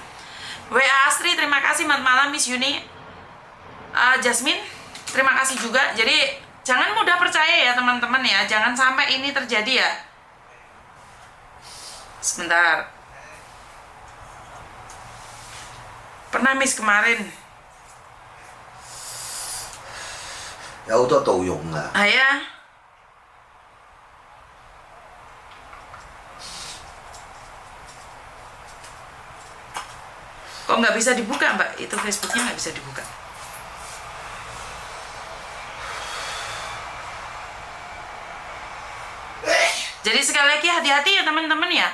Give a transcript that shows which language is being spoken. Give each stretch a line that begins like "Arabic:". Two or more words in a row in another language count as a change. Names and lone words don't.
Indonesian: WA Astri terima kasih, selamat malam Miss Yuni. Jasmine terima kasih juga. Jadi jangan mudah percaya ya teman-teman ya, jangan sampai ini terjadi ya. Sebentar. Pernah Miss kemarin.
Cantonese: 有好多盜用啊。係啊。
Indonesian: Kok nggak bisa dibuka Mbak? Itu Facebooknya nggak bisa dibuka. Jadi sekali lagi hati-hati ya teman-teman ya.